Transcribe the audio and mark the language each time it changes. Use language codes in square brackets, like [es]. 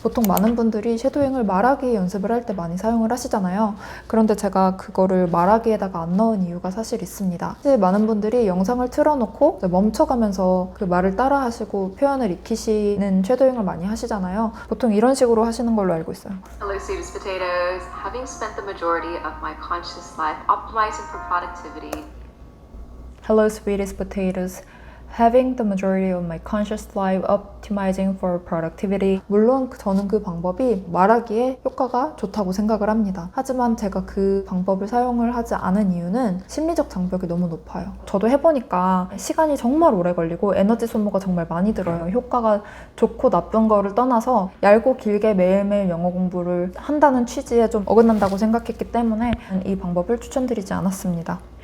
[ko] 보통 많은 분들이 쉐도잉을 말하기 연습을 할 때 많이 사용을 하시잖아요. 그런데 제가 그거를 말하기에다가 안 넣은 이유가 사실 있습니다. 사실 많은 분들이 영상을 틀어놓고 멈춰가면서 그 말을 따라 하시고 표현을 익히시는 쉐도잉을 많이 하시잖아요. 보통 이런 식으로 하시는 걸로 알고 있어요. [en] Hello, Sweetest Potatoes. Having spent the majority of my conscious life optimizing for productivity. Hello, sweetest potatoes. Having the majority of my conscious life optimizing for productivity. [ko] 물론 저는 그 방법이 말하기에 효과가 좋다고 생각을 합니다. 하지만 제가 그 방법을 사용을 하지 않은 이유는 심리적 장벽이 너무 높아요. 저도 해보니까 시간이 정말 오래 걸리고 에너지 소모가 정말 많이 들어요. 효과가 좋고 나쁜 거를 떠나서 얇고 길게 매일매일 영어 공부를 한다는 취지에 좀 어긋난다고 생각했기 때문에 이 방법을 추천드리지 않았습니다.